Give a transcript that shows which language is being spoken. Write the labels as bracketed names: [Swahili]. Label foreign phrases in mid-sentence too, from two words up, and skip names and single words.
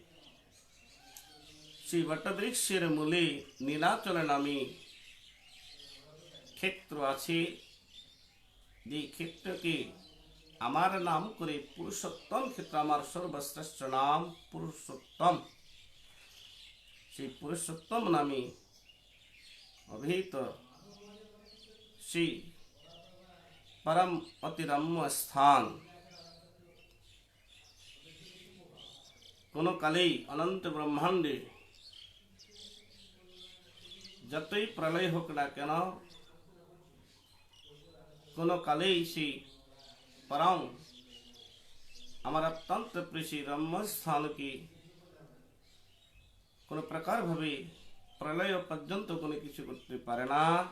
[Bangla] সেই বটবৃক্ষের মূলে নীলাচল নামে ক্ষেত্র আছে। যে ক্ষেত্রকে আমার নাম করে পুরুষোত্তম ক্ষেত্র, আমার সর্বশ্রেষ্ঠ নাম পুরুষোত্তম, সেই পুরুষোত্তম নামে অভিহিত সেই পরম অতি রম্য স্থান কোনো কালেই অনন্ত ব্রহ্মাণ্ডে যতই প্রলয় হোক না কেন, কোনো কালেই সেই परम আমার অত্যন্ত প্রিয় রম্য স্থানকে কোনো প্রকার ভাবে প্রলয় পর্যন্ত কোনো কিছু করতে পারে না।